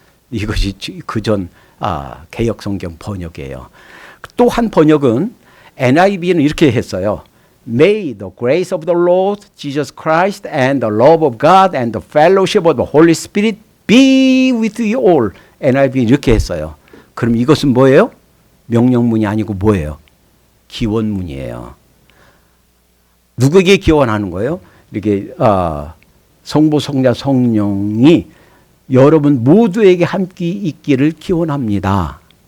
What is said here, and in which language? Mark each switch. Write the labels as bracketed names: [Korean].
[Korean] 이것이 그전 개역 성경 번역이에요. 또 한 번역은 NIV는 이렇게 했어요. [English] May the grace of the Lord Jesus Christ and the love of God and the fellowship of the Holy Spirit be with you all. [Korean] NIV는 이렇게 했어요. 그럼 이것은 뭐예요? 명령문이 아니고 뭐예요? 기원문이에요. 누구에게 기원하는 거예요? 이렇게 성부, 성자, 성령이 여러분 모두에게 함께 있기를 기원합니다.